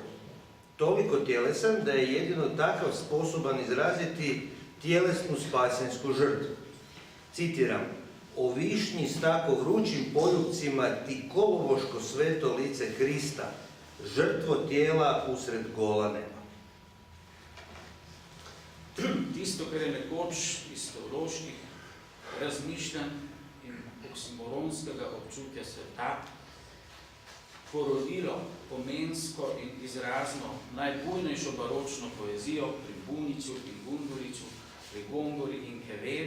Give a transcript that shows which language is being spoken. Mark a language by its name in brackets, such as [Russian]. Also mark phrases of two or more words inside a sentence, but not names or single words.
[Croatian] Toliko tjelesan da je jedino takav sposoban izraziti tjelesnu spasensku žrtvu. Citiram: "O višnji s tako vrućim poljupcima ti kolovoško sveto lice Krista, žrtvo tijela usred gola neba." [Slovenian] Tisto, kar je nekoč iz teoloških razmišljanj in oksimoronskega občutja sveta porodilo pomensko in izrazno najbujnejšo baročno poezijo pri Buniću in Gunduliću, pri Gongori in Quevedu,